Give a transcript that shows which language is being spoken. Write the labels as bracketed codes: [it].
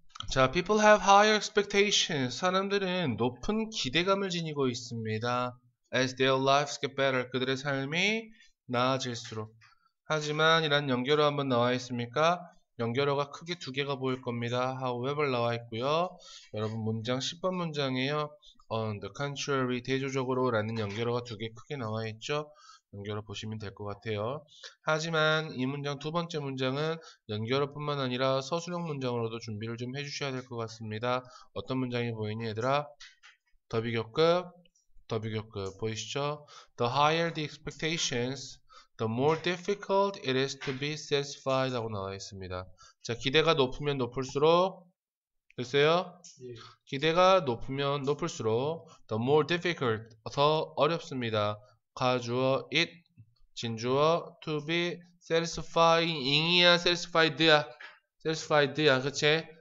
[en] 자, people have higher expectations. [ko] 사람들은 높은 기대감을 지니고 있습니다. [en] As their lives get better. [ko] 그들의 삶이 나아질수록. 하지만 이란 연결어 한번 나와 있습니까? 연결어가 크게 2개가 보일 겁니다. however 나와 있고요. 여러분 문장 10번 문장이에요. [en] On the contrary, [ko] 대조적으로 라는 연결어가 2개 크게 나와 있죠. 연결어 보시면 될 것 같아요. 하지만 이 문장 두 번째 문장은 연결어뿐만 아니라 서술형 문장으로도 준비를 좀 해주셔야 될 것 같습니다. 어떤 문장이 보이니 얘들아? 더 비교급 보이시죠? [en] The higher the expectations, the more difficult it is to be satisfied [ko] 하고 나와 있습니다. 자, 기대가 높으면 높을수록 됐어요? 예. 기대가 높으면 높을수록 [en] the more difficult, [ko] 더 어렵습니다. 가주어 it, 진주어 to be satisfying이야, satisfied야, 그치?